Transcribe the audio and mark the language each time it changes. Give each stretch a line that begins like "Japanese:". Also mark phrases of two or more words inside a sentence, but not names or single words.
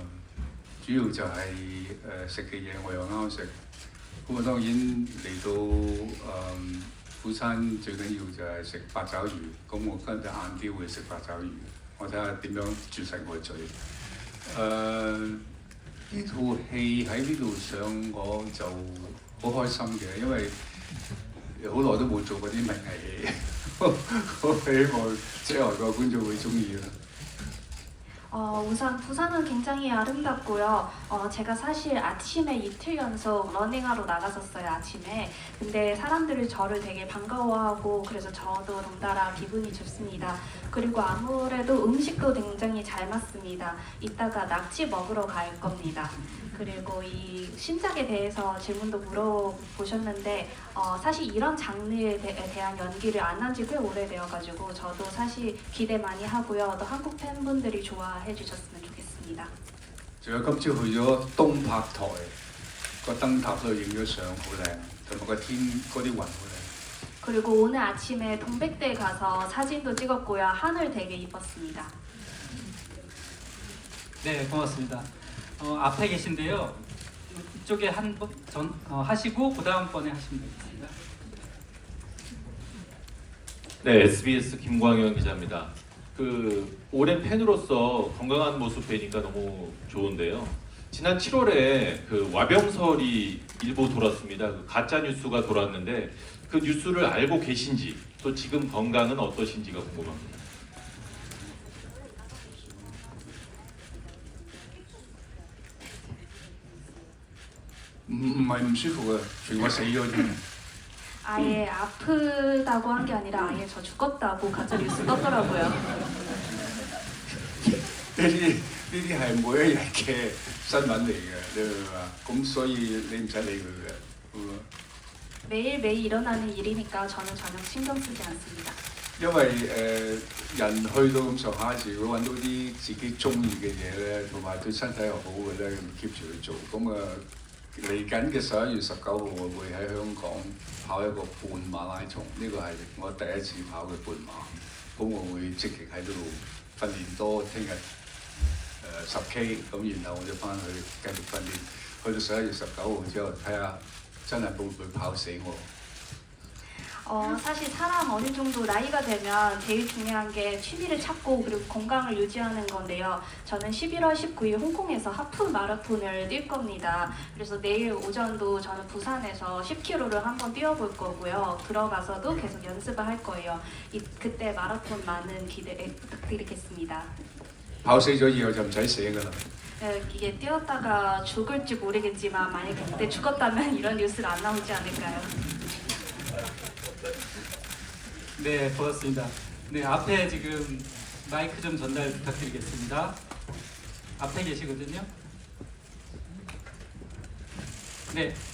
Cantonese: 主要就係食嘅嘢我又啱食，咁啊當然嚟到釜山最緊要就係食八爪魚，咁我跟住晏啲會食八爪魚，我睇下點樣絕食我嘴。呢套戲喺呢度上我就好開心嘅，因為好耐都冇做過啲文藝戲，我希望即係外國觀眾會中意啦。
Korean: 우선 부산은 굉장히 아름답고요. 제가 사실 아침에 이틀 연속 러닝하러 나갔었어요, 아침에. 근데 사람들이 저를 되게 반가워하고 그래서 저도 덩달아 기분이 좋습니다. 그리고 아무래도 음식도 굉장히 잘 맞습니다. 이따가 낙지 먹으러 갈 겁니다. 그리고 이 신작에 대해서 질문도 물어보셨는데 사실 이런 장르에 대한 연기를 안 한 지 꽤 오래되어가지고 저도 사실 기대 많이 하고요. 또 한국 팬분들이 좋아해 주셨으면 좋겠습니다.
Cantonese: 仲有今朝去咗東柏台個燈塔度影咗相，好靚，同埋個天嗰啲雲好靚。
Korean: 그리고 오늘 아침에 동백대에 가서 사진도 찍었고요. 하늘 되게 이뻤습니다. 네, 고맙습니다. 앞에 계신데요. 이쪽에 한번 하시고 그 다음번에 하시면 되겠습니다. 네, SBS 김광현 기자입니다. 그 오랜 팬으로서 건강한 모습 뵈니까 너무 좋은데요. 지난 7월에 그 와병설이 일부 돌았습니다. 그 가짜 뉴스가 돌았는데 그 뉴스를 알고 계신지 또 지금 건강은 어떠신지가 궁금합니다.
Cantonese: 唔係唔舒服啊，除我死咗添。
Korean: 아예 아프다고 한 게 아니라 아예 저 죽었다고 가짜 뉴스 떴더라고요.
Cantonese: 呢啲係每一日嘅新聞嚟嘅，你明嘛？咁所以你唔使理佢嘅。
Korean: 매일매일 일어나는 일이니까 저는 전혀 신경 쓰지 않습니다.
Cantonese: 因為人去到咁上下時，會揾到啲自己中意嘅嘢咧，同埋對身體又好嘅咧，咁 keep 住去做。咁嚟緊嘅11月19號，我會喺香港跑一個半馬拉松，呢個係我第一次跑嘅半馬。咁我會積極喺度訓練多，聽日10K， 咁然後我就翻去繼續訓練，去到11月19號之後，睇下真係會唔會跑死我。
Korean: 사실 사람 어느 정도 나이가 되면 제일 중요한 게 취미를 찾고 그리고 건강을 유지하는 건데요. 저는 11월 19일 홍콩에서 하프 마라톤을 뛸 겁니다. 그래서 내일 오전도 저는 부산에서 10km를 한번 뛰어볼 거고요. 들어가서도 계속 연습을 할 거예요. 그때 마라톤 많은 기대 부탁드리겠습니다.
Cantonese: 跑死咗以後就唔使寫㗎啦。
Korean: 이게 뛰었다가 죽을지 모르겠지만 만약에 그때 죽었다면 이런 뉴스가 안 나오지 않을까요? 네, 고맙습니다. 네, 앞에 지금 마이크 좀 전달 부탁드리겠습니다. 앞에 계시거든요. 네,